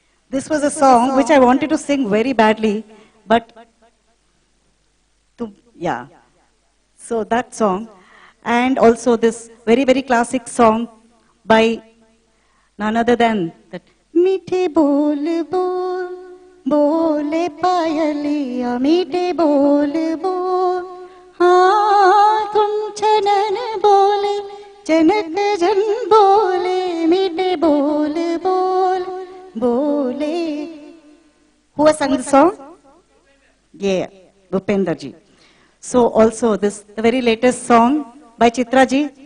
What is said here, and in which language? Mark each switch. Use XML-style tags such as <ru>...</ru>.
<en>This was a song which I wanted to sing very badly, but yeah. So that song, and also this very, very classic song by none other than that.</en> <hi>मीठे बोल बोल बोले पायलिया, मीठे बोल बोल हाँ तुम छनन बोले जनक जन बोले, मीठे बोल बोल बोले.</hi> <en>Who has sung the song? Yeah, Bhupender ji. So also this, the very latest song by Chitra ji.</en>